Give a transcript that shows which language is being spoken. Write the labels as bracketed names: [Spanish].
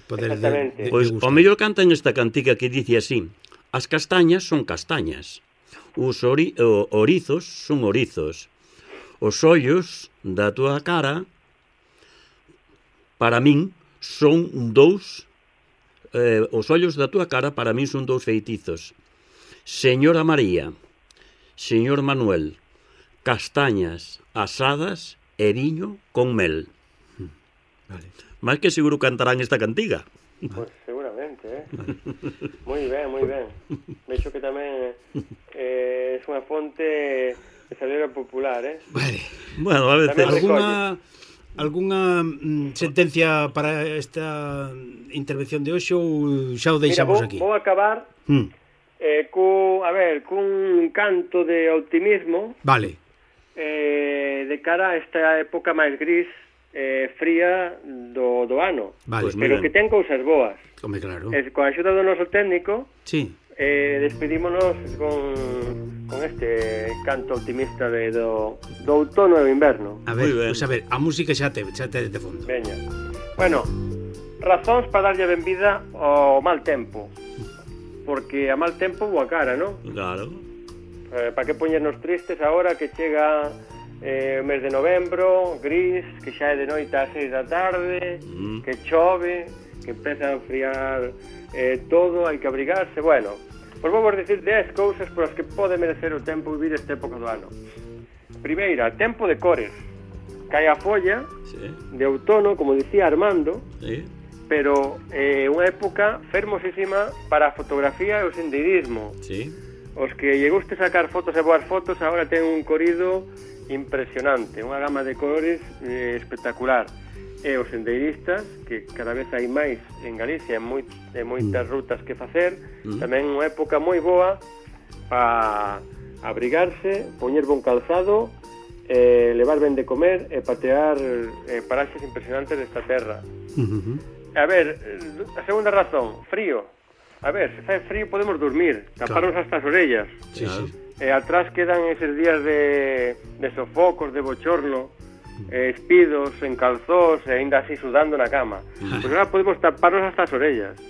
[Galician] pois o mellor canta en esta cantiga que dice así: as castañas son castañas. Os orizos son orizos. Os ollos da túa cara para min son dous, os ollos da túa cara para min son dous feitizos. Señora María, señor Manuel, castañas asadas e viño con mel. Vale. Máis que seguro cantarán esta cantiga. [Spanish] Pois pues, seguramente. Excelente, ¿eh? Muy bien, muy bien. De hecho que también es una fuente de sabiduría popular, ¿eh? [Galician] Vale. Bueno, a veces... ¿Alguna sentencia para esta intervención de hoxe ou xa o deixamos aquí? Vou acabar cun canto de optimismo. Vale. De cara a esta época máis gris, fría do ano. Vale. Pues pero que ten cousas boas. Home, claro. Con a axuda do noso técnico, sí. Despedímonos con este canto optimista de do outono e do inverno. A ver, pues a ver, a música xa te de fondo. Veña. Bueno, razóns para darlle benvida ao mal tempo. Porque a mal tempo boa cara, ¿no? Claro. Para que poñernos tristes agora que chega o mes de novembro, gris, que xa é de noite ás 6 da tarde, que chove, que empeza a friar todo, hai que abrigarse. Bueno, pois vou vos dicir 10 cousas por as que pode merecer o tempo vivir esta época do ano. Primeira, tempo de cores. Cae a folla, sí. De outono, como dicía Armando, sí. Pero unha época fermosísima para a fotografía e o sendeirismo. Sí. Os que lle guste sacar fotos e boas fotos, agora ten un corido impresionante, unha gama de colores espectacular. E os sendeiristas, que cada vez hai máis en Galicia, en moitas rutas que facer, tamén unha época moi boa para abrigarse, poñer bon calzado, levar ben de comer e patear paraxes impresionantes desta terra. A ver, a segunda razón, frío. A ver, se fai frío podemos dormir, taparnos, claro. Hasta as orellas. Sí, sí. Atrás quedan eses días de sofocos, de bochorno, espidos, en calzós, ainda así sudando na cama. Pois pues agora podemos taparnos hasta as orellas.